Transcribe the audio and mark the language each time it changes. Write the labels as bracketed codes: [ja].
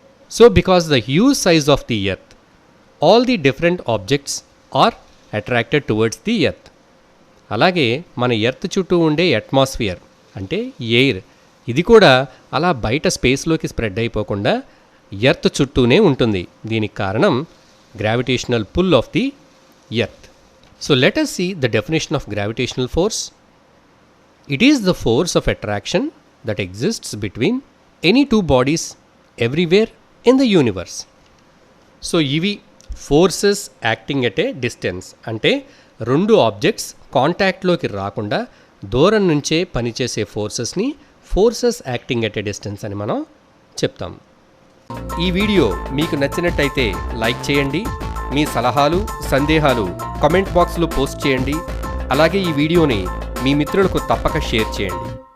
[en] So because the huge size of the earth, all the different objects are attracted towards the earth. [te] అలాగే మన earth చుట్టూ ఉండే atmosphere అంటే air, ఇది కూడా అలా బయట స్పేస్లోకి స్ప్రెడ్ అయిపోకుండా ఎర్త్ చుట్టూనే ఉంటుంది. దీనికి కారణం gravitational pull off the earth. [en] So let us see the definition of gravitational force. It is the force of attraction that exists between any two bodies everywhere in the universe. [te] So ఇవి forces acting at ఏ distance, అంటే రెండు objects కాంటాక్ట్లోకి రాకుండా దూరం నుంచే పనిచేసే ఫోర్సెస్ని forces acting at ఏ distance అని మనం చెప్తాం. ఈ వీడియో మీకు నచ్చినట్టయితే లైక్ చేయండి, మీ సలహాలు సందేహాలు కామెంట్ బాక్స్లో పోస్ట్ చేయండి. అలాగే ఈ వీడియోని మీ మిత్రులకు తప్పక షేర్ చేయండి.